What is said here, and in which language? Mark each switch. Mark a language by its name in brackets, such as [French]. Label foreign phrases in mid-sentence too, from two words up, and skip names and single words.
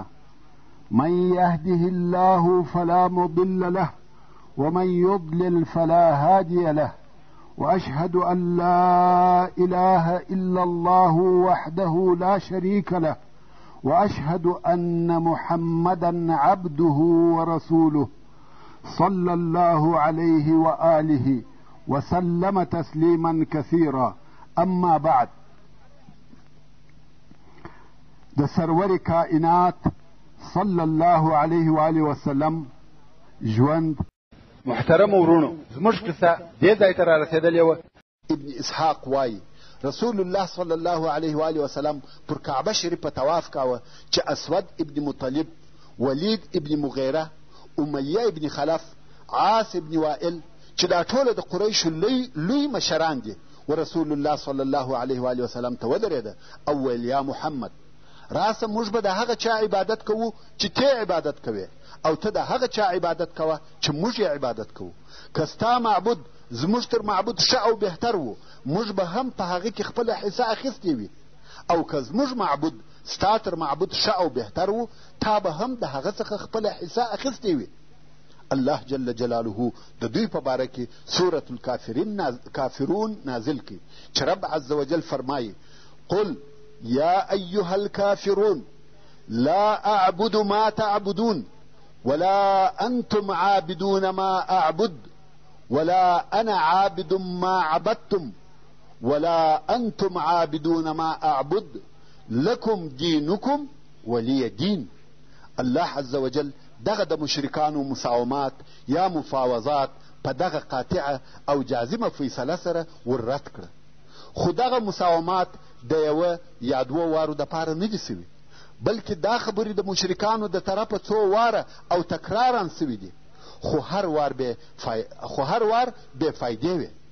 [Arabic] من يهده الله فلا مضل له ومن يضلل فلا هادي له، وأشهد أن لا إله إلا الله وحده لا شريك له، وأشهد أن محمدا عبده ورسوله صلى الله عليه وآله وسلم تسليما كثيرا. أما بعد، [Pashto] د سرور کائنات [Arabic] صلی الله علیه و آله وسلم [Pashto] ژوند. محترم ورونو، زموږ قصه دې ځای ته رارسېدلې وه. ابن اسحاق وایي [Arabic] رسول الله صلی الله علیه و آله وسلم [Pashto] پر کعبه شریفه طواف کاوه چې اسود ابن مطلب، ولید ابن مغیره، امیه ابن خلف، عاص ابن وائل چې دا ټوله د قریشو لوی مشران دي، و [Arabic] رسول الله صلی الله علیه و آله وسلم [Pashto] ته ودرېده او ویل یا محمد، راسه موږ به د هغه چا عبادت کوو چې ته عبادت کوې، او ته د هغه چا عبادت کوه چې موږ یې عبادت کوو. که ستا معبود زموږ تر معبود ښه او بهتر و، موږ به هم په هغه کې خپله حصه اخیستې وي، او که زموږ معبود ستا تر معبود ښه او بهتر و، تا به هم د هغه څخه خپله حصه اخیستې وي. الله [Arabic] جل جلاله [Pashto] د دوی په باره کې سورة الکافرون نازل کړي چې رب [Arabic] عز وجل [Pashto] فرمایي [Arabic] قل یا ایها الکافرون لا اعبد ما تعبدون ولا انتم عابدون ما اعبد ولا انا عابد ما عبدتم ولا انتم عابدون ما اعبد لكم دينكم ولي دين. [Pashto] الله [Arabic] عز وجل [Pashto] دغه د مشرکانو مساومات یا مفاوضات په دغه قاطعه او جازمه فیصله سره وررد کړه. خو دغه مساومات د یوه یا دوه وارو دپاره نه دي سوي، بلکې دا خبرې د مشرکانو د طرفه څو واره او تکرارا سوي دي، خو هر وار بې فایدې وي.